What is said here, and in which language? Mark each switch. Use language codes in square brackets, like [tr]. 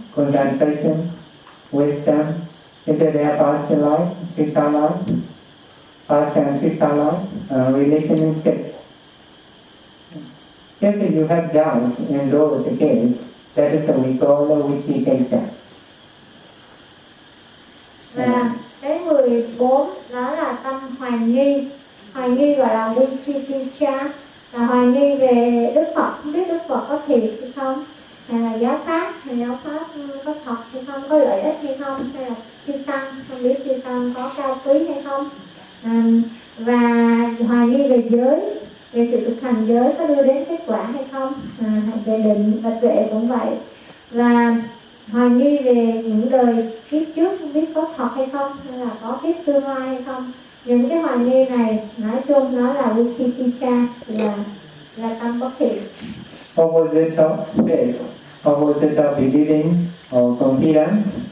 [en] Concentration, wisdom. Is it there past life, future life, past and future life, relationship? If you have doubt in those cases, that is what we call the witty character. [vi] Và cái người bốn đó là tâm hoài nghi gọi là witty character, là hoài nghi về Đức Phật, không biết Đức Phật có thiệt hay không, hay là giáo pháp, hay giáo pháp có thật hay không, có lợi ích hay không, hay là chư tăng, không biết chư tăng có cao quý hay không, và hoài nghi về giới, về sự thực hành giới có đưa đến kết quả hay không, về định và tuệ cũng vậy, và hoài nghi về những đời kiếp trước không biết có thật hay không, hay là có kiếp tương lai hay không. Những cái hoài nghi này nói chung nó là vichikicca, là tâm bất thiện. [en] Opposite of faith, opposite of believing or confidence.